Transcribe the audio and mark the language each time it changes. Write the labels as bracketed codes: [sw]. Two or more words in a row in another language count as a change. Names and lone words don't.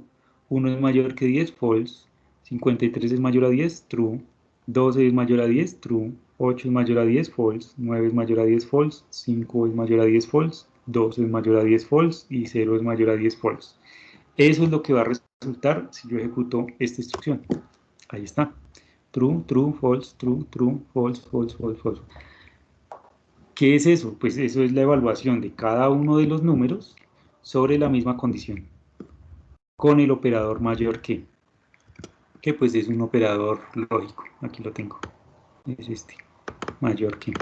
[es] 1 es mayor que 10, false. 53 es mayor a 10, true. 12 es mayor a 10, true. 8 es mayor a 10, false. 9 es mayor a 10, false. 5 es mayor a 10, false. 2 es mayor a 10, false. Y 0 es mayor a 10, false. Eso es lo que va a resultar si yo ejecuto esta instrucción. Ahí está. [en] True, true, false, true, true, false, false, false, false. [es] ¿Qué es eso? Pues eso es la evaluación de cada uno de los números sobre la misma condición, con el operador mayor que pues es un operador lógico. Aquí lo tengo. Es este, mayor que.